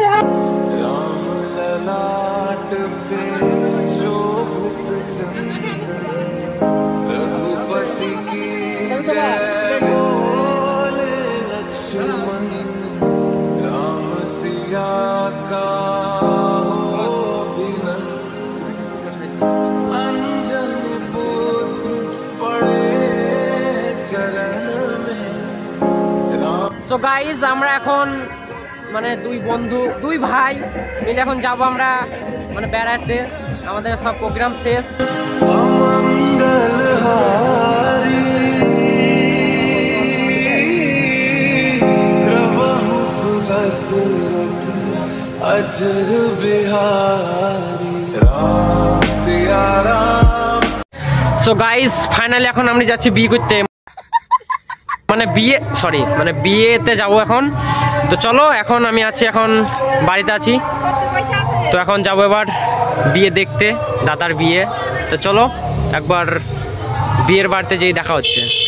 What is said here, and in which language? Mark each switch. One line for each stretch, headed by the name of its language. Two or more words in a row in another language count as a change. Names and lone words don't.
Hindi: राम ललाट पे शोभित चंद्र रघुपति की जय बोले लक्ष्मण राम सिया का अंजनी पुत्र पड़े चरण में।
English: so guys
Bangla: আমরা এখন মানে দুই ভাই মিলে এখন যাবো আমরা মানে বেড়াতে। আমাদের সব প্রোগ্রাম শেষ।
Hindi: अमंगलहारी प्रभु सुदशरथ अजर बिहारी राम सिया राम।
English: so guys
Bangla: ফাইনালি এখন আমরা যাচ্ছি বিয়ে করতে, মানে বিয়েতে যাবো এখন। তো চলো এখন আমি আছি, এখন বাড়িতে আছি। তো এখন যাবো এবার বিয়ে দেখতে, দাদার বিয়ে। তো চলো একবার বিয়ের বাড়িতে যেই দেখা হচ্ছে।